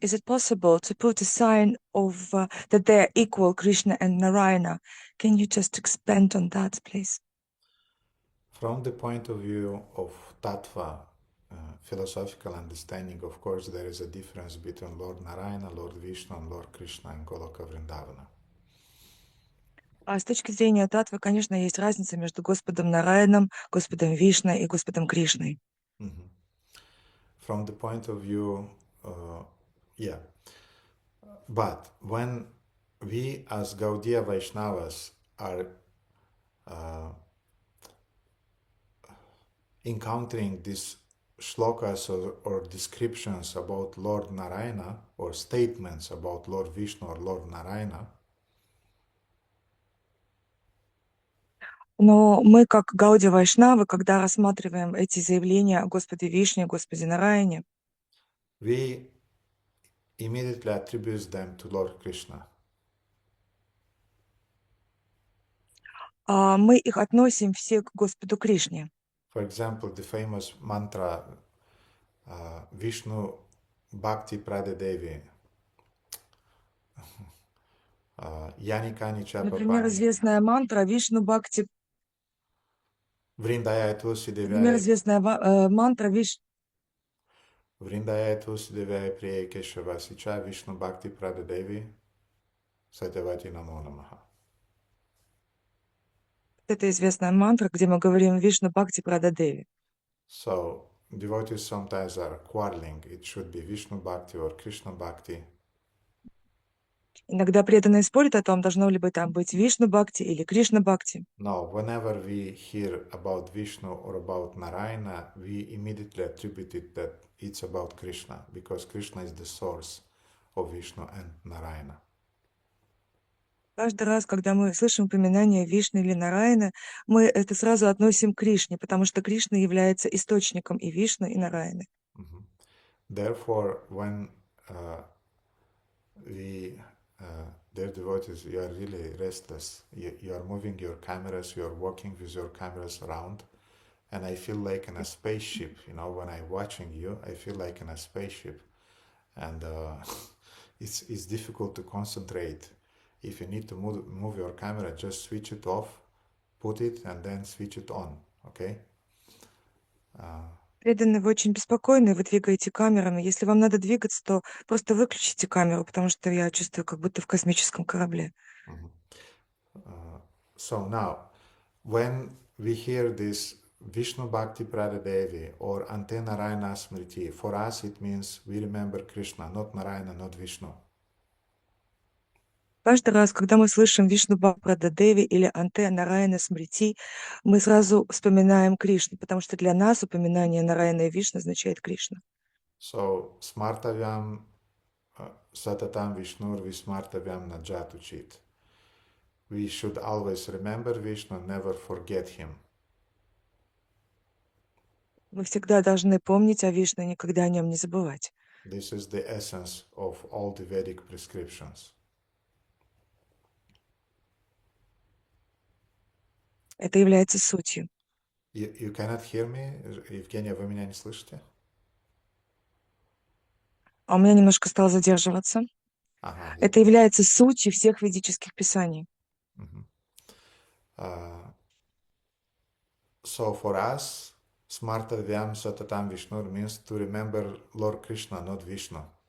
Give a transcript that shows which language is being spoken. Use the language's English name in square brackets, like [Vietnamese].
[English] Is it possible to put a sign of that they're equal, Krishna and Narayana? Can you just expand on that, please? From the point of view of tattva, philosophical understanding, of course, there is a difference between Lord Narayana, Lord Vishnu, and Lord Krishna in Goloka Vrindavana. [Russian] А с точки зрения татвы, конечно, есть разница между Господом Нараяном, Господом Вишной и Господом Кришной. Mhm. [English] From the point of view, yeah. But when we as Gaudiya Vaishnavas are encountering these shlokas or descriptions about Lord Narayana or statements about Lord Vishnu or Lord Narayana, [Russian] Но мы, как Гаудия Вайшнавы, когда рассматриваем эти заявления о Господе Вишне, Господе Нараяне, [English] we immediately attribute them to Lord Krishna. [Russian] мы их относим все к Господу Кришне. [English] For example, the famous mantra [Sanskrit] Vishnu Bhakti Pradadevi Yanikani [Russian] Например, Chapapani известная мантра Вишну Бхакти, [Sanskrit] Vrindaya Tulsi [Russian] например, [Sanskrit] Devaya [Russian] известная мантра [Sanskrit] Vrindaya Tulsi Devaya Priya Keshava Sicha Vishnu Bhakti Pradadevi Satyavati Namo Namaha. [Russian] это известная мантра, где мы говорим Вишну Бхакти Прададеви. [English] So devotees sometimes are quarreling. It should be Vishnu Bhakti or Krishna Bhakti. [Russian] Иногда преданные спорят о том, должно ли там быть Вишну Бхакти или Кришна Бхакти. [English] No, whenever we hear about Vishnu or about Narayana, we immediately attribute it that it's about Krishna, because Krishna is the source of Vishnu and Narayana. [Russian] Каждый раз, когда мы слышим упоминание Вишны или Нараяна, мы это сразу относим к Кришне, потому что Кришна является источником и Вишны, и Нараяны. Mhm. [English] Therefore, when dear devotees, you are really restless. You are moving your cameras, you are walking with your cameras around, and I feel like in a spaceship. You know, when I'm watching you, I feel like in a spaceship, and it's difficult to concentrate. If you need to move your camera, just switch it off, put it, and then switch it on. Okay? [Russian] Преданные, вы очень беспокойны, вы двигаете камерами. Если вам надо двигаться, то просто выключите камеру, потому что я чувствую, как будто в космическом корабле. [English] So now, when we hear this Vishnu Bhakti Pradadevi or Ante Narayana Smriti, for us it means we remember Krishna, not Narayana, not Vishnu. [Russian] Каждый раз, когда мы слышим Вишну Бхакти или Анте Нараяна Смрити, мы сразу вспоминаем Кришну, потому что для нас упоминание Нараяна и Вишну означает Кришна. [Sanskrit] So, smartavyam satatam Vishnur vismartavyam najatuchit. [English] We should always remember Vishnu, never forget him. [Russian] Мы всегда должны помнить о Вишну, никогда о нем не забывать. [English] This is the essence of all the Vedic prescriptions. [Russian] Это является сутью. [English] You cannot hear me? [Russian] Евгения, вы меня не слышите? А у меня немножко стало задерживаться. Ага. Это является сутью всех ведических писаний. [English] So for us, [Sanskrit] Smartavyam Satatam Vishnur [English] means to remember Lord Krishna, not Vishnu.